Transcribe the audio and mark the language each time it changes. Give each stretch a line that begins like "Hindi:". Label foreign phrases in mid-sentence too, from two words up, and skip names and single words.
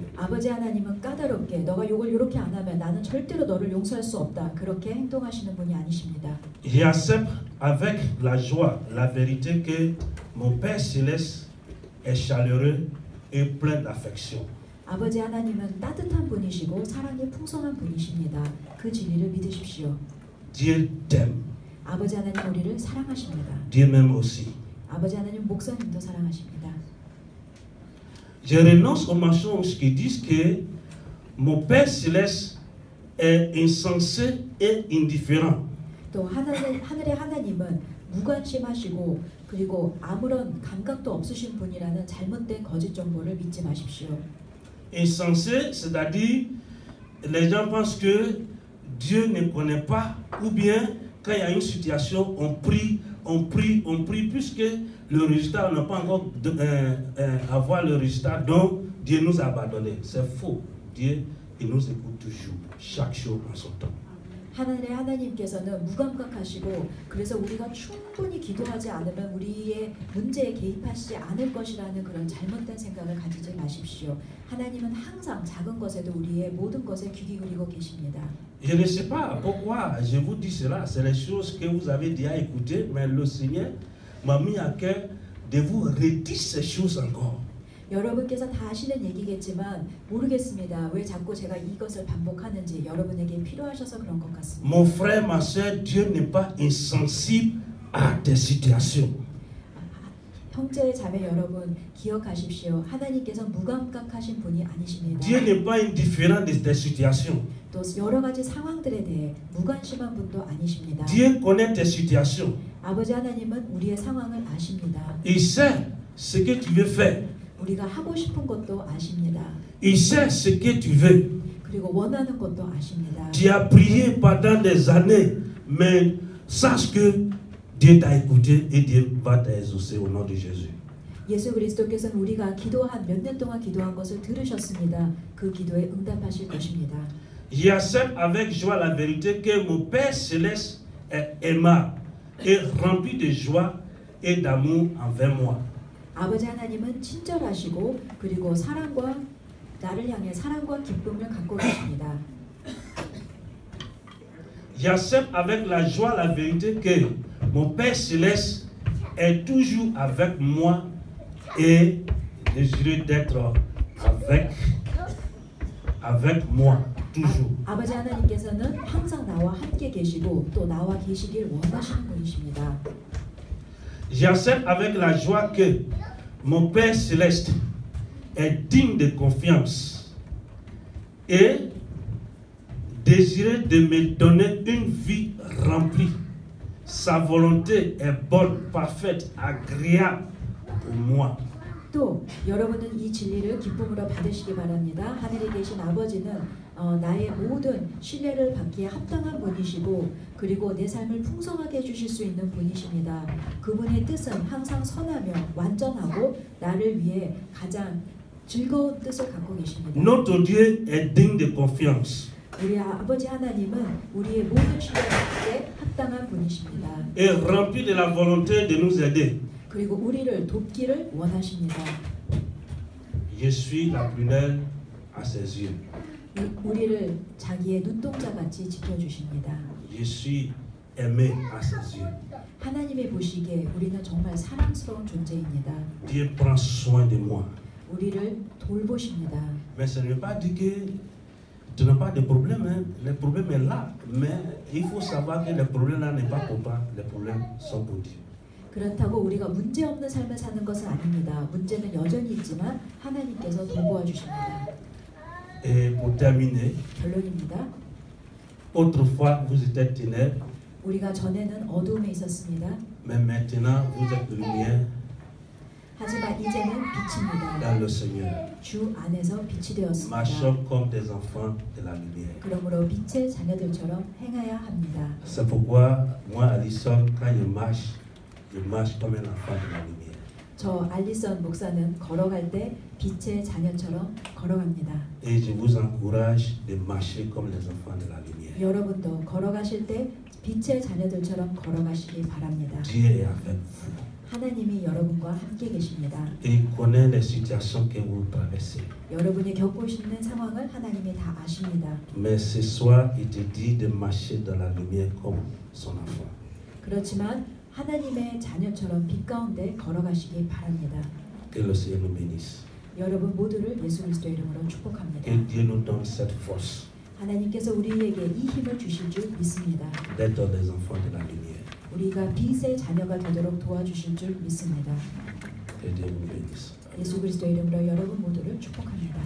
Korean: 아버지 하나님은 까다롭게 너가 이걸 이렇게 안 하면 나는 절대로 너를 용서할 수 없다. 그렇게 행동하시는 분이 아니십니다.
French: J'accepte avec la joie la vérité que mon Père Céleste est chaleureux et plein d'affection.
Korean: 아버지 하나님은 따뜻한 분이시고 사랑이 풍성한 분이십니다. 그 진리를 믿으십시오.
French: Dieu t'aime.
Korean: 아버지 하나님 우리를 사랑하십니다.
French: Dieu m'aime aussi.
Korean: 아버지 하나님 목사님도 사랑하십니다.
French: Je renonce aux mensonges qui disent que mon Père Céleste est insensé et indifférent.
Korean: 또 하늘의 하나님은 무관심하시고 그리고 아무런 감각도 없으신 분이라는 잘못된 거짓 정보를 믿지 마십시오.
French: Insensé, c'est-à-dire les gens pensent que Dieu ne connaît pas, ou bien quand il y a une situation, on prie, puisque le résultat, on n'a pas encore avoir le résultat, donc Dieu nous a abandonnés. C'est faux. Dieu, il nous écoute toujours, chaque chose en son temps.
Korean: 하늘의 하나님께서는 무감각하시고 그래서 우리가 충분히 기도하지 않으면 우리의 문제에 개입하시지 않을 것이라는 그런 잘못된 생각을 가지지 마십시오. 하나님은 항상 작은 것에도 우리의 모든 것에 귀 기울이고 계십니다.
French: Je ne sais pas pourquoi je vous dis cela, c'est les choses que vous avez déjà écoutées, mais le Seigneur m'a mis à cœur de vous redire ces choses encore.
Korean: 여러분께서 다 아시는 얘기겠지만 모르겠습니다. 왜 자꾸 제가 이것을 반복하는지 여러분에게 필요하셔서 그런 것 같습니다.
French: Mon frère, ma soeur, Dieu n'est pas insensible à tes situations.
Korean: 형제 자매 여러분 기억하십시오. 하나님께서 무감각하신 분이 아니십니다.
French: Dieu n'est pas indifférent de tes situations.
Korean: 또 여러 가지 상황들에 대해 무관심한 분도 아니십니다.
French: Dieu connaît tes situations.
Korean: 아버지 하나님은 우리의 상황을 아십니다.
French: Il sait ce que tu veux faire.
Korean: 우리가 하고 싶은 것도 아십니다.
French: Il sait ce que tu veux.
Korean: 그리고 원하는 것도 아십니다.
French: Tu as prié pendant des années, mais sache que Dieu t'a écouté et Dieu va t'exaucer au nom de Jésus.
Korean: 예수 그리스도께서는 우리가 기도한 몇 년 동안 기도한 것을 들으셨습니다. 그 기도에 응답하실 것입니다.
French: J'accepte avec joie la vérité que mon Père Céleste est aimable et rempli de joie et d'amour envers moi.
Korean: 아버지 하나님은 친절하시고 그리고 사랑과 나를 향해 사랑과 기쁨을 갖고 계십니다.
French: J'accepte avec la joie la vérité que mon Père Céleste est toujours avec moi et désireux d'être avec moi toujours.
Korean: 아버지 하나님께서는 항상 나와 함께 계시고 또 나와 계시길 원하시는 분이십니다.
French: J'accepte avec la joie que mon Père Céleste est digne de confiance et désireux de me donner une vie remplie. Sa volonté est bonne, parfaite, agréable pour moi.
Korean: 또 여러분은 이 진리를 기쁨으로 받으시기 바랍니다. 하늘에 계신 아버지는 나의 모든 신뢰를 받기에 합당한 분이시고 그리고 내 삶을 풍성하게 해주실 수 있는 분이십니다. 그분의 뜻은 항상 선하며 완전하고 나를 위해 가장 즐거운 뜻을 갖고 계십니다.
French: Notre Dieu est digne de confiance
Korean: 우리 아버지 하나님은 우리의 모든 신뢰를 받기에 합당한 분이십니다.
French: et rempli de la volonté de nous aider.
Korean: 그리고 우리를 돕기를 원하십니다.
French: Je suis la prunelle à ses yeux.
Korean: 우리를 자기의 눈동자 같이 지켜주십니다.
French: Je suis aimé à ses yeux.
Korean: 하나님이 보시기에 우리는 정말 사랑스러운 존재입니다.
French: Dieu prend soin de moi.
Korean: 우리를 돌보십니다.
French: Mais ça ne veut pas dire que tu n'as pas de problème. Hein. Le problème est là. Mais il faut savoir que le problème là n'est pas pour toi. Les problèmes sont pour Dieu.
Korean: 그렇다고 우리가 문제 없는 삶을 사는 것은 아닙니다. 문제는 여전히 있지만 하나님께서 돌보아 주십니다.
French: Et pour terminer,
Korean: 결론입니다.
French: autrefois vous étiez ténèbres,
Korean: 우리가 전에는 어두움에 있었습니다.
French: mais maintenant vous êtes lumière
Korean: 하지만 이제는 빛입니다.
French: dans le Seigneur.
Korean: 주 안에서 빛이 되었습니다.
French: Marchons comme des enfants de la lumière.
Korean: 그러므로 빛의 자녀들처럼 행해야 합니다.
French: C'est pourquoi moi, Alison, quand je marche comme un enfant de la lumière.
Korean: 저 알리선 목사는 걸어갈 때 빛의 자녀처럼 걸어갑니다.
French: Et je vous encourage de marcher comme les enfants de la lumière.
Korean: 여러분도 걸어가실 때 빛의 자녀들처럼 걸어가시기 바랍니다.
French: Dieu est avec vous.
Korean: 하나님이 여러분과 함께 계십니다.
French: Et il connaît les situations que vous traversez.
Korean: 여러분이 겪고 있는 상황을 하나님이 다 아십니다.
French: Mais ce soir, il te dit de marcher dans la lumière comme son enfant.
Korean: 그렇지만 하나님의 자녀처럼 빛 가운데 걸어가시기 바랍니다.
French: Que le Seigneur nous bénisse.
Korean: 여러분 모두를 예수 그리스도 이름으로 축복합니다.
French: Que Dieu nous donne cette force
Korean: 하나님께서 우리에게 이 힘을 주실 줄 믿습니다.
French: d'être des enfants de la lumière.
Korean: 우리가 빛의 자녀가 되도록 도와주실 줄 믿습니다.
French: Que Dieu nous bénisse.
Korean: 예수 그리스도 이름으로 여러분 모두를 축복합니다.